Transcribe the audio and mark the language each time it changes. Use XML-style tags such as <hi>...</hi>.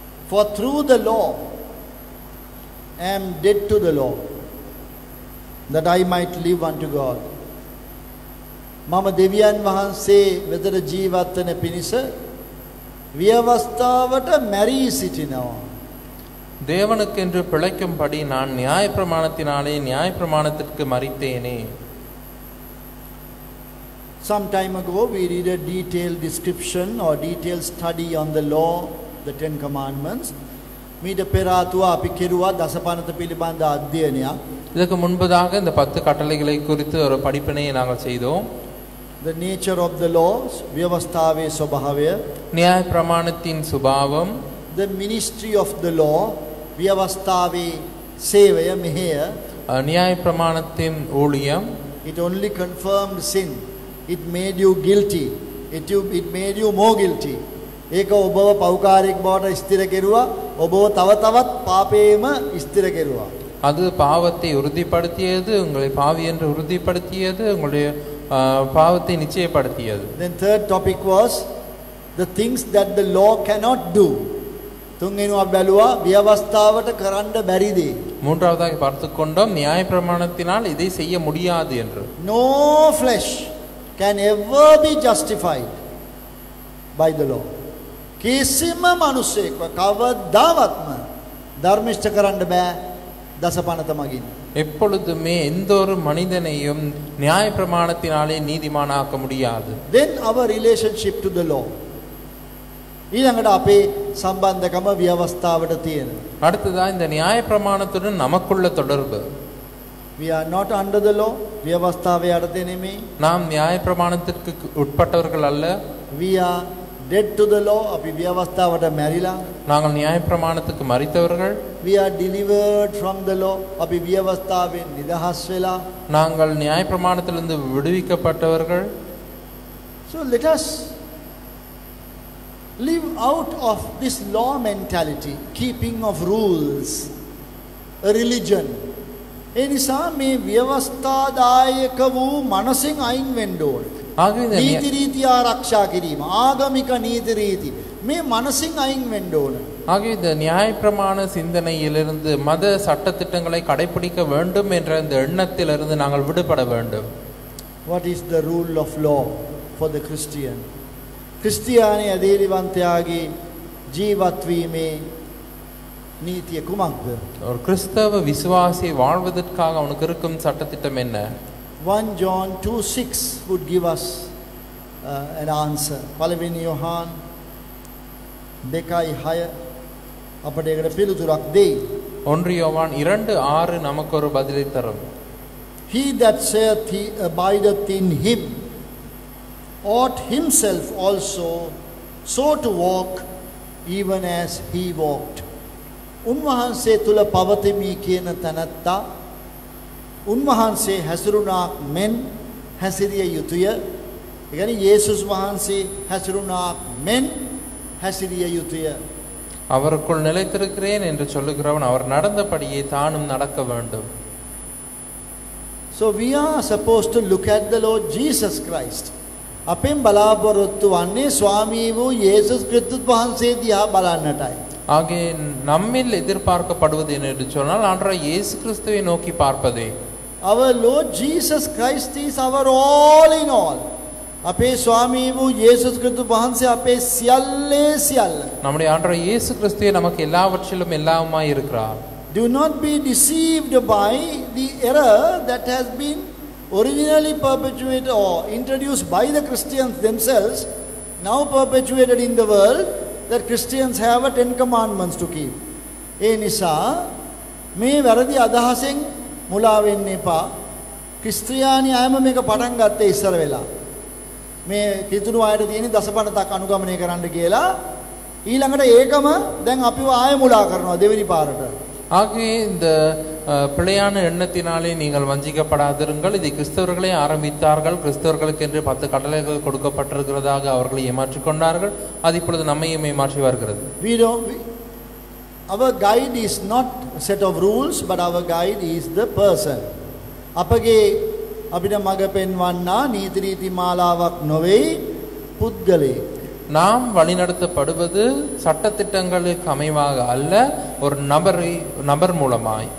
<en>For through the law I am dead to the law, that I might live unto God.</en> <si>මම දෙවියන් වහන්සේ වෙතට ජීවත් වෙන පිණිස ව්‍යවස්ථාවට මැරී සිටිනවා.</si> <ta>தேவனுக்கென்று பிழைக்கும்படி நான் நியாயப்பிரமாணத்தினாலே நியாயப்பிரமாணத்திற்கு மரித்தேனே.</ta> <en>Some time ago we read a detailed description or detailed study on the law, the 10 commandments.</en> <si>මීට පෙර ආතුව අපි කෙරුවා දසපනත පිළිබඳ අධ්‍යයනයක්.</si> <ta>இதற்கு முன்பதாக இந்த 10 கட்டளைகளை குறித்து ஒரு படிப்பினையை நாங்கள் செய்தோம்.</ta> <en>The nature of the laws,</en> <si>ව්‍යවස්ථාවේ ස්වභාවය,</si> <ta>நியாயப்பிரமாணத்தின் சுபாவம்,</ta> <en>the ministry of the law,</en> <si>ව්‍යවස්ථාවේ සේවය මෙහෙය.</si> <ta>நியாயப்பிரமாணத்தின் ஊழியம்.</ta> <en>It only confirmed sin. It made you guilty. It made you more guilty.</en> <si>ඒක ඔබව පව්කාරයෙක් බවට ස්ථිර කෙරුවා. ඔබව තව තවත් පාපේම ස්ථිර කෙරුවා.</si> <ta>அது பாவத்தை உறுதிப்படுத்தியது, உங்களை பாவி என்று உறுதிப்படுத்தியது, உங்களுடைய பாவத்தை நிச்சயப்படுத்தியது.</ta> <en>Then third topic was the things that the law cannot do.</en> <si>තුන්වෙනිව බැලුවා ව්‍යවස්ථාවට කරන්න බැරි දේ.</si> <ta>மூன்றாவதாக பார்த்துக்கொண்டோம் நியாயப்பிரமாணத்தினால் இதை செய்ய முடியாது என்று.</ta> <en>No flesh can ever be justified by the law.</en> <si>කිසිම මිනිසෙක් කවදාවත්ම ධර්මිෂ්ඨ කරන්න බෑ දසපනත මගින්.</si> <ta>எப்பொழுதுமே எந்த ஒரு மனிதனையும் நியாயப்பிரமாணத்தினாலே நீதிமானாக்க முடியாது.</ta> <en>Then our relationship to the law.</en> <si>ඊළඟට අපේ සම්බන්ධකම ව්‍යවස්ථාවට තියෙනවා.</si> <ta>அடுத்ததா இந்த நியாயப்பிரமாணத்துடன் நமக்குள்ள தொடர்பு.</ta> <en>We are not under the law.</en> <si>ව්‍යවස්ථාවේ යටතේ නෙමෙයි.</si> <ta>நாம் நியாயப்பிரமாணத்திற்கு உட்பட்டவர்கள் அல்ல.</ta> <en>We are dead to the law.</en> <si>අපි ව්‍යවස්ථාවට මැරිලා.</si> <ta>நாங்கள் நியாயப்பிரமாணத்துக்கு மரித்தவர்கள்.</ta> <en>We are delivered from the law.</en> <si>අපි ව්‍යවස්ථාවෙන් නිදහස් වෙලා.</si> <ta>நாங்கள் நியாயப்பிரமாணத்திலிருந்து விடுவிக்கப்பட்டவர்கள்.</ta> <en>So let us live out of this law mentality, keeping of rules, a religion.</en> <si>ඒ නිසා මේ ව්‍යවස්ථාදායක වූ මනසින් අයින් වෙන්න ඕනේ. නීති රීති ආරක්ෂා කිරීම, ආගමික නීති රීති මේ මනසින් අයින් වෙන්න ඕනේ.</si> <ta>ஆகிய இந்த நியாயப்பிரமாண சிந்தனையிலிருந்து மத சட்டத்திட்டங்களை கடைபிடிக்க வேண்டும் என்ற இந்த எண்ணத்திலிருந்து நாங்கள் விடுபட வேண்டும்.</ta> <en>What is the rule of law for the Christian?</en> <si>ක්‍රිස්තියානි ඇදහිලිවන්තයාගේ ජීවත් වීමේ නීතිය කුමක්ද?</si> <ta>ஒரு கிறிஸ்தவ விசுவாசி வாழ்வதற்காக அவனுக்கு இருக்கும் சட்டத்திட்டம் என்ன?</ta> <en>1 John 2:6 would give us an answer.</en> <si>පළවෙනි යොහාන් 2:6 අපට ඒකට පිළිතුරක් දෙයි.</si> <ta>1 யோவான் 2:6 நமக்கு ஒரு பதிலை தரும்.</ta> <en>He that saith he abideth in him ought himself also so to walk even as he walked.</en> <si>උන්වහන්සේ තුල පවතිමි කියන තැනැත්තා උන්වහන්සේ හැසිරුණාක් මෙන් හැසිරිය යුතුය. ඒ කියන්නේ යේසුස් වහන්සේ හැසිරුණාක් මෙන් හැසිරිය යුතුය.</si> <ta>அவருக்குள் நிலைத்திருக்கிறேன் என்று சொல்லுகிறவன் அவர் நடந்தபடியே தானும் நடக்க வேண்டும்.</ta> <en>So we are supposed to look at the Lord Jesus Christ.</en> <si>අපෙන් බලාපොරොත්තු වන්නේ ස්වාමී වූ යේසුස් ක්‍රිස්තුස් වහන්සේ දිහා බලන්නටයි.</si> <ta>ஆகவே நம்மில் எதிர்பார்க்கப்படுவது என்று சொன்னால் ஆண்டவர் இயேசு கிறிஸ்துவை நோக்கி பார்ப்பதே.</ta> <en>Our Lord Jesus Christ is our all in all.</en> <si>අපේ ස්වාමී වූ යේසුස් ක්‍රිස්තුස් වහන්සේ අපේ සියල්ලේ සියල්ල.</si> <ta>நம்முடைய ஆண்டவர் இயேசு கிறிஸ்துவே நமக்கு எல்லாவற்றிலும் எல்லாமாய் இருக்கிறார்.</ta> <en>Do not be deceived by the error that has been originally perpetuated or introduced by the Christians themselves, now perpetuated in the world, that Christians have a 10 commandments to keep.</en> <si>ඒ නිසා මේ වැරදි අදහසෙන් මුලා වෙන්න එපා. ක්‍රිස්තියානි අයම මේක පටන් ගත්තේ ඉස්සර වෙලා. මේ කිතුණු අයට තියෙන දසපණතක් අනුගමනය කරන්න කියලා ඊළඟට ඒකම දැන් අපිව ආයෙ මුලා කරනවා දෙවෙනි පාරට.</si> <ta>ஆகவே இந்த பிழையான எண்ணத்தினாலே நீங்கள் வஞ்சிக்கப்படாதிருங்கள். இதை கிறிஸ்தவர்களே ஆரம்பித்தார்கள். கிறிஸ்தவர்களுக்கு என்று 10 கட்டளைகள் கொடுக்கப்பட்டிருக்கிறதாக அவர்களை ஏமாற்றிக் கொண்டார்கள். அது இப்பொழுது நம்மையும் ஏமாற்றி வருகிறது.</ta> <en>Our guide is not a set of rules, but our guide is the person.</en> <si>අපගේ අපිට මඟ පෙන්වන්නා නීති රීති මාලාවක් නොවේ පුද්ගලයෙක්.</si> <ta>நாம் வழிநடத்தப்படுவது சட்டத்திட்டங்களுக்கு அமைவாக அல்ல, ஒரு நபர் மூலமாய்.</ta>